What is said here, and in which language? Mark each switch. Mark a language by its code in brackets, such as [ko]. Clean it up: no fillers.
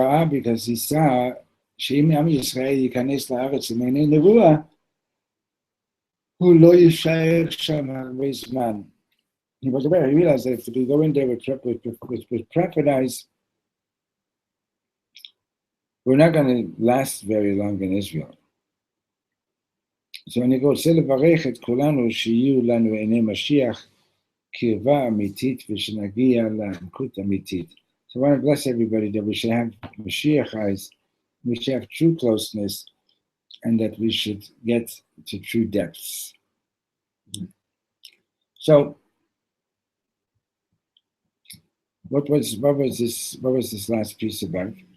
[en] Because he saw [he] שאם עם ישראל ייכנס לארץ למעיני נבואה, הוא לא יישאר שם הרבה זמן. [en] He realized that if we go in there with prophet eyes, we're not going to last very long in Israel. [he] So אני רוצה לברך את כולנו שיהיו לנו עיני משיח, קרבה אמיתית ושנגיע לעמקות אמיתית. [en] So I want to bless everybody that we should have Mashiach eyes, we should have true closeness, and that we should get to true depths. So, what was this last piece about?